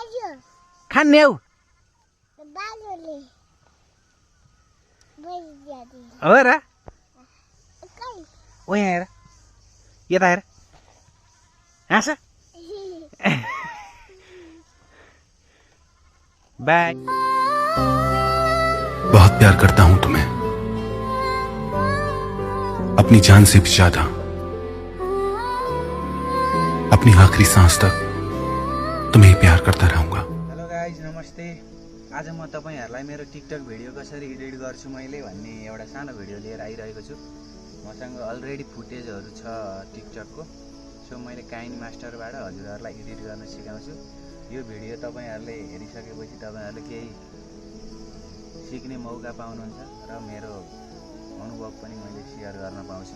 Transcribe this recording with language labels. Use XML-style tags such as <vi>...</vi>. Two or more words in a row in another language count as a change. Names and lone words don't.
<ne>खान्ने हौ हो र ओ यहाँ हेर यता हेर हाँस बाय</ne> <hi>बहुत प्यार करता हूं तुम्हें अपनी जान से भी ज्यादा अपनी आखिरी सांस तक तुम्हें ही प्यार करता रहूंगा।</hi> <en>hello guys नमस्ते।</en> <ne>आज म तपाईहरुलाई मेरो टिकटक भिडियो कसरी एडिट गर्छु मैले भन्ने एउटा सानो भिडियो लिएर आइरहेको छु। मसँग अलरेडी फुटेजहरु छ टिकटकको। सो मैले काइनमास्टरबाट हजुरहरुलाई एडिट गर्न सिकाउँछु। यो भिडियो तपाईहरुले हेरिसकेपछि तपाईहरुले केही सिक्ने मौका पाउनुहुन्छ र मेरो अनुभव पनि मैले शेयर गर्न पाउँछु।</ne>